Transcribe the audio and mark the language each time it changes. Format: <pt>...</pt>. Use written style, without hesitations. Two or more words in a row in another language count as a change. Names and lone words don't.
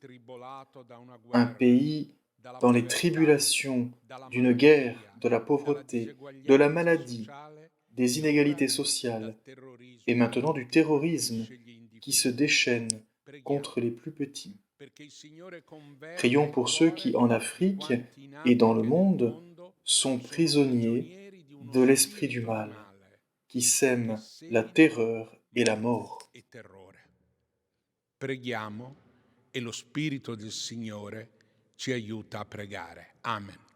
<fr>Un pays dans les tribulations d'une guerre, de la pauvreté, de la maladie, des inégalités sociales et maintenant du terrorisme qui se déchaîne contre les plus petits. Prions pour ceux qui, en Afrique et dans le monde, sont prisonniers de l'esprit du mal, qui sème la terreur et la mort.</fr> <it>Preghiamo e lo Spirito del Signore ci aiuta a pregare. Amen.</it>